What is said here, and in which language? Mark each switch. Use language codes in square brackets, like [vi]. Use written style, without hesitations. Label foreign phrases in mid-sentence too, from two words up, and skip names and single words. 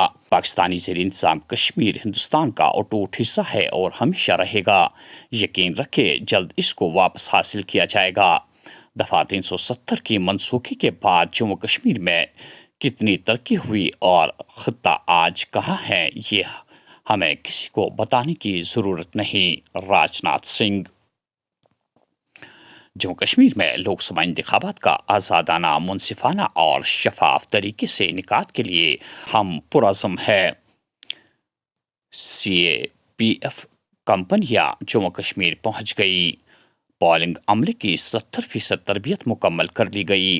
[ur] پاکستانی زیر انتظام کشمیر ہندوستان کا اٹوٹ حصہ ہے اور ہمیشہ رہے گا. یقین رکھے جلد اس کو واپس حاصل کیا جائے گا. دفعہ 370 کی منسوخی کے بعد جموں کشمیر میں کتنی ترقی ہوئی اور خطہ آج کہاں ہے یہ ہمیں کسی کو بتانے کی ضرورت نہیں. راجناتھ سنگھ. جموں کشمیر میں لوک سبھا انتخابات کا آزادانہ, منصفانہ اور شفاف طریقے سے انعقاد کے لیے ہم پرعزم ہے. CAPF کمپنیاں جموں کشمیر پہنچ گئی. پولنگ عملے کی 70% تربیت مکمل کر لی گئی.